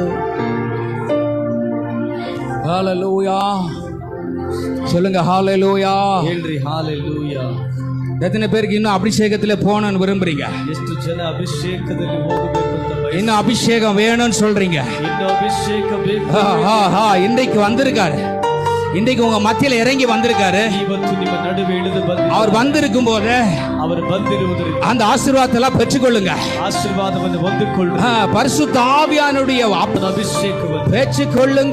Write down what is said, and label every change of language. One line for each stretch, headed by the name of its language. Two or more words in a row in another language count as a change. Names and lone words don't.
Tamil: ஹalleluya சொல்லுங்க. ஹalleluya
Kannada: ಹೇಳ್ರಿ ஹalleluya.
Tamil: எத்தனை பேருக்கு இன்னும் அபிஷேகத்துல போகணும்னு விரும்புறீங்க?
Kannada: ಎಷ್ಟು ಜನ ಅಭಿಷೇಕದಲ್ಲಿ ಹೋಗಬೇಕು ಅಂತ
Tamil: இன்னும் அபிஷேகம் வேணும்னு சொல்றீங்க?
Kannada: ಇನ್ನು ಅಭಿಷೇಕ ಬೇಕು.
Tamil: இன்றைக்கு வந்திருக்காரு, இன்றைக்கு உங்க மத்தியில இறங்கி வந்திருக்காரு.
Kannada: ಇವತ್ತು ನಿಮ್ಮ ನಡುವೆ ಇಳಿದು ಬಂದಿದ್ದಾರೆ.
Tamil: அவர் வந்திருக்கும் போது
Kannada: அவர் ಬಂದಿರುವುದರಿಂದ
Tamil: அந்த ஆசீர்வாதத்தை எல்லாம் பெற்றுக்கொள்ளுங்க.
Kannada: ಆಶೀರ್ವಾದವನ್ನು ಹೊಂದಿಕೊಳ್ಳಿ.
Tamil: பரிசுத்த ஆவியானுடைய
Kannada: ಅಭಿಷೇಕವನ್ನು
Tamil: பெற்றுக்கொள்ளுங்க.